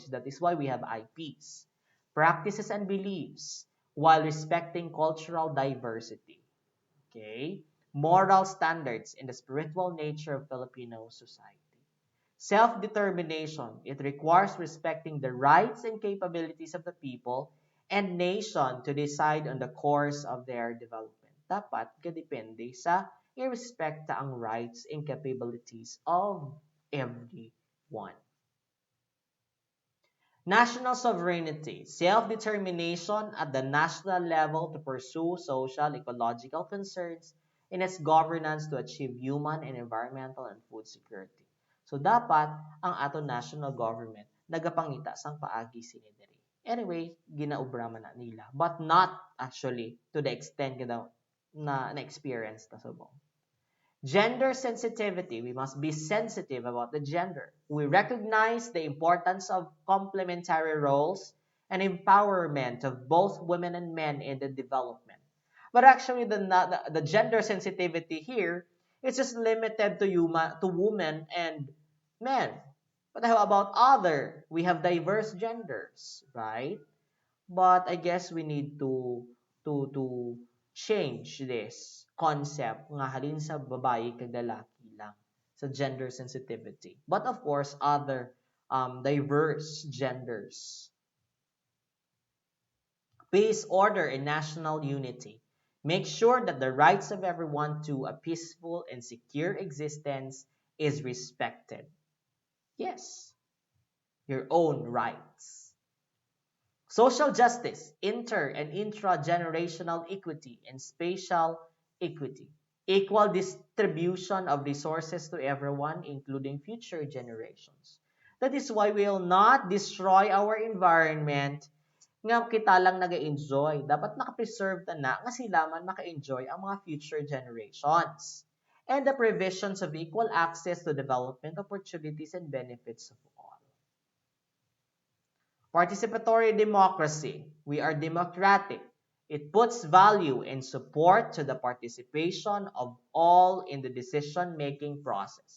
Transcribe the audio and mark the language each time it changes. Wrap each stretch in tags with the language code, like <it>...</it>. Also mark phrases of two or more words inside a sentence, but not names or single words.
<en>That is why we have IPs, practices, and beliefs while respecting cultural diversity. Okay? Moral standards in the spiritual nature of Filipino society. Self-determination. It requires respecting the rights and capabilities of the people and nation to decide on the course of their development.</en> <hil>Dapat kadepende sa irespekta ang</hil> <en>rights and capabilities of everyone. National sovereignty, self-determination at the national level to pursue social, ecological concerns in its governance to achieve human and environmental and food security.</en> <hil>So dapat ang ato national government nagapangita sang paagi sini diri. Anyway, ginaubra man na nila,</hil> <en>but not actually to the extent na experience</en> <hil>ta subong.</hil> <en>Gender sensitivity. We must be sensitive about the gender. We recognize the importance of complementary roles and empowerment of both women and men in the development. But actually, the gender sensitivity here is just limited to women and men. But how about other? We have diverse genders, right? But I guess we need to change this concept</en> <hil>nga halin sa babae kag lalaki lang sa</hil> <en>gender sensitivity. But of course, other diverse genders. Peace, order, and national unity. Make sure that the rights of everyone to a peaceful and secure existence is respected. Yes, your own rights. Social justice, inter and intra-generational equity, and spatial equity. Equal distribution of resources to everyone, including future generations. That is why we will not destroy our environment</en> <hil>nga kita lang nag-enjoy. Dapat nakapreserve na nga sila man maka-enjoy ang mga</hil> <en>future generations. And the provisions of equal access to development opportunities and benefits of all. Participatory democracy. We are democratic. It puts value and support to the participation of all in the decision-making process.</en>